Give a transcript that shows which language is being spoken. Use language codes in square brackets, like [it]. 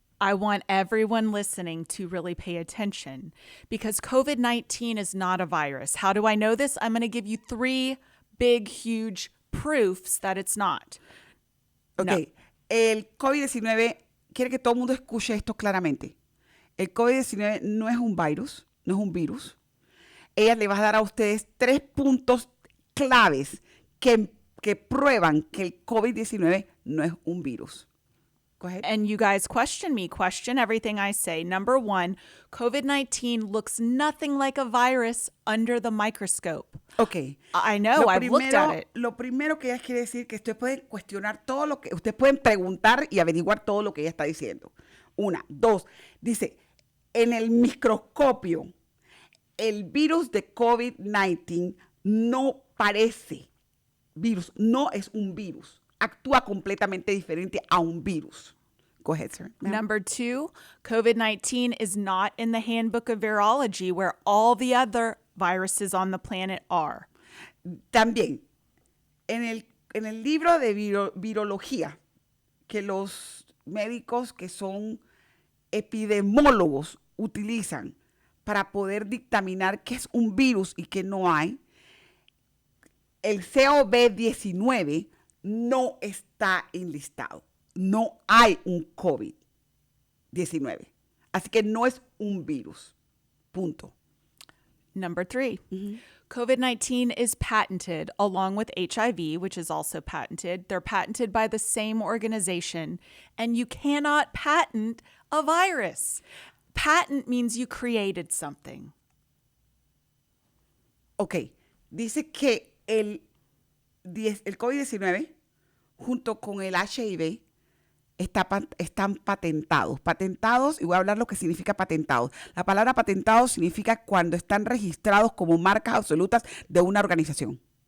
[en] I want everyone listening to really pay attention because COVID-19 is not a virus. How do I know this? I'm going to give you 3 big, huge proofs that it's not. Ok, No. [es] El COVID-19, quiere que todo el mundo escuche esto claramente. El COVID-19 no es un virus, no es un virus. Ella le va a dar a ustedes 3 puntos claves que prueban que el COVID-19 no es un virus. [en] Go ahead. And you guys question everything I say. Number 1, COVID-19 looks nothing like a virus under the microscope. Ok. I know, I've looked at it. [es] Lo primero que ella quiere decir que ustedes pueden cuestionar todo lo que, ustedes pueden preguntar y averiguar todo lo que ella está diciendo. 1, 2, dice, en el microscopio, el virus de COVID-19 no parece virus, no es un virus. Actúa completamente diferente a un virus. [en] Go ahead, sir. Number 2, COVID-19 is not in the handbook of virology where all the other viruses on the planet are. [es] También, en el libro de virología, que los médicos que son epidemiólogos utilizan para poder dictaminar qué es un virus y qué no hay, el COVID-19 no está enlistado. No hay un COVID-19. Así que no es un virus. Punto. [en] Number 3, COVID-19 is patented along with HIV, which is also patented. They're patented by the same organization, and you cannot patent a virus. Patent means you created something. Ok. [es] Dice que el COVID-19 junto con el HIV están patentados. Patentados, y voy a hablar lo que significa patentados. La palabra patentado significa cuando están registrados como marcas absolutas de una organización.